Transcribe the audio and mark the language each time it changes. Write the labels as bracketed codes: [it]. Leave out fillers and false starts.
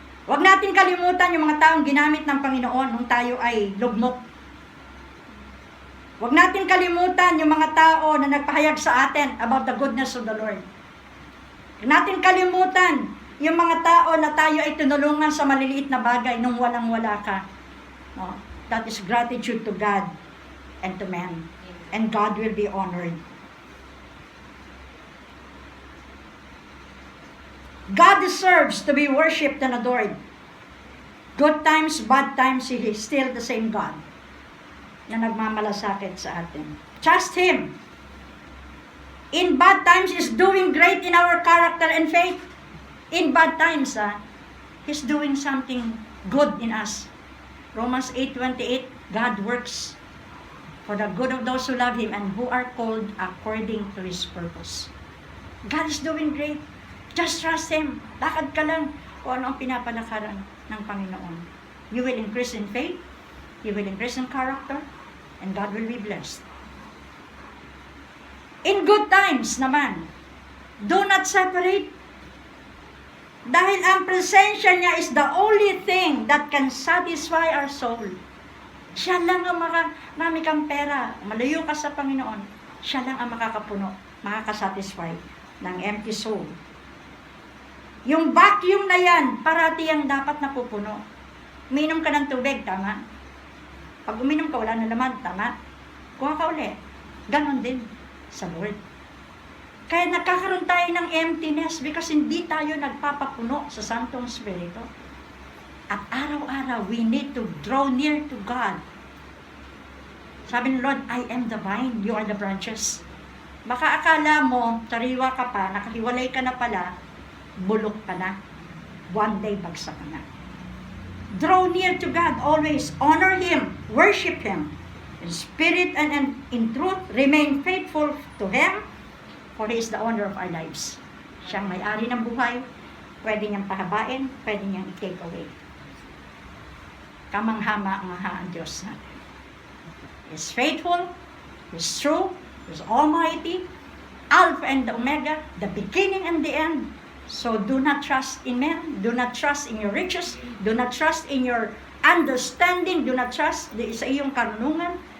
[tl] Huwag natin kalimutan yung mga taong ginamit ng Panginoon nung tayo ay lugmok. Huwag natin kalimutan yung mga tao na nagpahayag sa atin [en] about the goodness of the Lord. [tl] Huwag natin kalimutan yung mga tao na tayo ay tinulungan sa maliliit na bagay nung walang-wala ka. No? [en] That is gratitude to God and to man. And God will be honored. God deserves to be worshipped and adored. Good times, bad times, He is still the same God [tl] na nagmamalasakit sa atin. [en] Trust Him. In bad times, He's doing great in our character and faith. In bad times, He's doing something good in us. Romans 8:28, God works for the good of those who love Him and who are called according to His purpose. God is doing great. Just trust Him. [tl] Lakad ka lang kung ano ang pinapalakaran ng Panginoon. [en] You will increase in faith, you will increase in character, and God will be blessed. In good times naman, do not separate. [tl] Dahil ang presensya niya [en] is the only thing that can satisfy our soul. [tl] Siya lang ang marami kang pera, malayo ka sa Panginoon, siya lang ang makakapuno, makakasatisfy ng empty soul. Yung vacuum na yan, parati ang dapat napupuno. Uminom ka ng tubig, tama? Pag uminom ka, wala na laman, tama? Kuha ka uli. Ganon din sa Lord. Kaya nagkakaroon tayo ng emptiness because hindi tayo nagpapapuno sa Santong Espiritu. At araw-araw, [en] we need to draw near to God. [tl] Sabi ng Lord, [en] I am the vine, you are the branches. [tl] Baka akala mo, sariwa ka pa, nakahiwalay ka na pala, bulok ka na. [en] One day, [tl] bagsak ka na. [en] Draw near to God always. Honor Him. Worship Him. In spirit and in truth, remain faithful to Him, for He is the owner of our lives. [tl] Siyang may-ari ng buhay. Pwede niyang pahabain, pwede niyang i-take away. Kamangha-mangha ang Diyos natin. [en] He is faithful, He is true, He is almighty, Alpha and the Omega, the beginning and the end. So do not trust in men, do not trust in your riches, do not trust in your understanding, do not trust [tl] sa iyong karunungan.